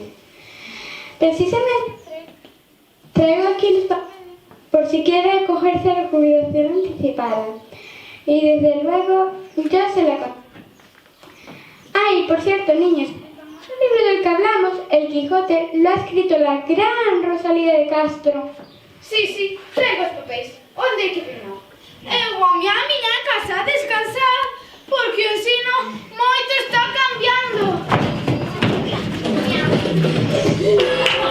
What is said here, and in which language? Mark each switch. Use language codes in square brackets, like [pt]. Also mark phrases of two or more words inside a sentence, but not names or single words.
[es] Precisamente traigo aquí los papeles por si quiere acogerse a la jubilación anticipada. Y desde luego yo se la conozco. Ay, por cierto, niños, el libro del que hablamos, El Quijote, lo ha escrito la gran Rosalía de Castro. [gl] Sí, traigo os papéis. Onde hai que firmar? Eu vou a miña casa a descansar porque o ensino moito está cambiando.